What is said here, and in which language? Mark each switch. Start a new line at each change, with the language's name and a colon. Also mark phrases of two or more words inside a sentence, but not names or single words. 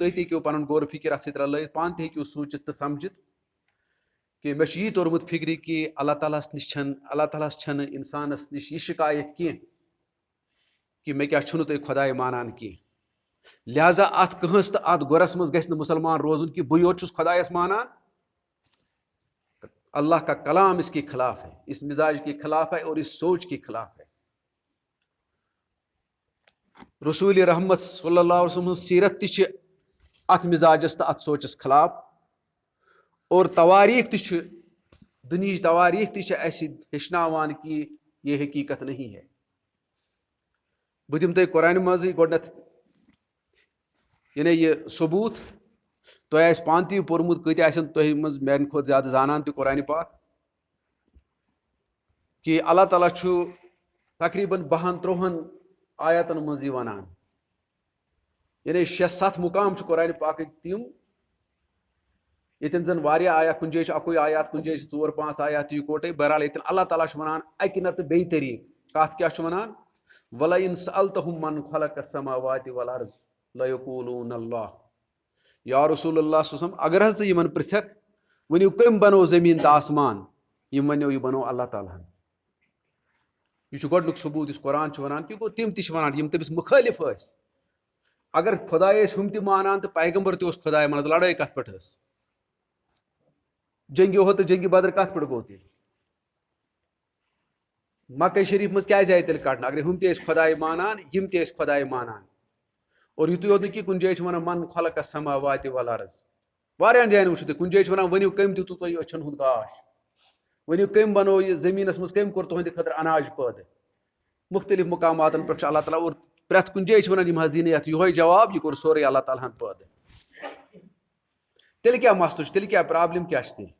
Kashmiri: تُہۍ تہِ ہیٚکِو پنُن غورٕ فِکر اَتھ سۭتۍ رلٲیِتھ پانہٕ تہِ ہیٚکِو سوٗنٛچِتھ تہٕ سمجھِتھ کہِ مےٚ چھُ یی توٚرمُت فِکرِ کہِ اللہ تعالیٰ ہَس نِش چھنہٕ اللہ تعالیٰ ہَس چھنہٕ اِنسانَس نِش یہِ شِکایت کینٛہہ کہِ مےٚ کیٛاہ چھُنہٕ تُہۍ خۄداے مانان کینٛہہ. لہٰذا اَتھ کٲنٛسہِ تہٕ اَتھ گۄرَس منٛز گژھِ نہٕ مُسلمان روزُن کہِ بٕے یوت چھُس خۄدایَس مانان.
Urdu: اللہ کا کلام اس کے خلاف ہے, اس مزاج کے خلاف ہے اور اس سوچ کے خلاف ہے.
Kashmiri: رسول رحمت
Arabic: صلی اللہ علیہ وسلم
Kashmiri: سیرت تہ ات مزاجس تو ات سوچس خلاف اور تواریخ تہ دنیچ تواریخ تہ اس ہیچناوان کہ
Urdu: یہ حقیقت نہیں ہے.
Kashmiri: بہ دم تہ قرآن مزے گۄڈنیتھ یعنی یہ ثبوت تۄہہِ آسہِ پانہٕ تہِ پوٚرمُت کۭتیاہ آسن تۄہہِ منٛز میانہِ کھۄتہٕ زیادٕ زانان تہِ قرآنِ پاک کہ اللہ تعالیٰ چھُ تقریٖباً 12-13 آیاتن منٛز یہِ ونان. یعنی 6-7 مقام چھُ قرآنِ پاکٕکۍ تِم ییٚتٮ۪ن زن واریاہ آیات کُنہِ جایہِ چھُ اکُے آیات کُنہِ جایہِ چھِ 4-5 آیات یِکوٹے. بہرحال ییٚتٮ۪ن اللہ تعالیٰ چھُ ونان اکہِ نتہٕ بیٚیہِ طریٖقہٕ کتھ کیٛاہ چھُ ونان
Arabic: وَلَئِن سَأَلْتَهُم مَّن خَلَقَ السَّمَاوَاتِ وَالْأَرْضَ لَيَقُولُونَ اللّٰهُ.
Kashmiri: یا رسول اللہ
Arabic: صلی اللہ علیہ وسلم
Kashmiri: اگر حظ ژٕ یِمن پرژھکھ ؤنِو کٔمۍ بنوو زٔمیٖن تہٕ آسمان یِم وَنیو یہِ بنوو اللہ تعالیٰ ہن. یہ چھُ گۄڈنیُک ثبوٗت یُس قرآن چھُ ونان کہِ گوٚو تِم تہِ چھِ ونان یِم تٔمِس مُخٲلِف ٲسۍ. اگر خۄداے ٲسۍ ہُم تہِ مانان تہٕ پیغمبر تہِ اوس خۄداے مانان لڑٲے کتھ پٮ۪ٹھ ٲس. جنگہِ اُحد تہٕ جنگہِ بدر کتھ پٮ۪ٹھ گوٚو تیٚلہِ مکہ شریٖف منٛز کیٛازِ آیہِ تیٚلہِ کڑنہٕ اگر ہُم تہِ ٲسۍ خۄداے مانان یِم تہِ ٲسۍ خۄداے مانان. اور یِتُے یوت نہٕ کہِ کُنہِ جایہِ چھِ ونان
Arabic: من خلق السماوات والارض.
Kashmiri: واریاہن جاین وٕچھِو تُہۍ کُنہِ جایہِ چھِ ونان ؤنِو کٔمۍ دِتوٗ تۄہہِ أچھن ہُنٛد گاش ؤنِو کٔمۍ بنوو یہِ زٔمیٖنس منٛز کٔمۍ کوٚر تُہنٛدِ خٲطرٕ اناج پٲدٕ. مختلف مقاماتن پٮ۪ٹھ چھُ اللہ تعالیٰ اور پرٮ۪تھ کُنہِ جایہِ چھِ ونان یِم حظ دِنہٕ یتھ یِہوے جواب یہِ کوٚر سورُے اللہ تعالیٰ ہن پٲدٕ. تیٚلہِ کیٛاہ مسلہٕ چھُ تیٚلہِ کیٛاہ پرابلم کیٛاہ چھِ تیٚلہِ.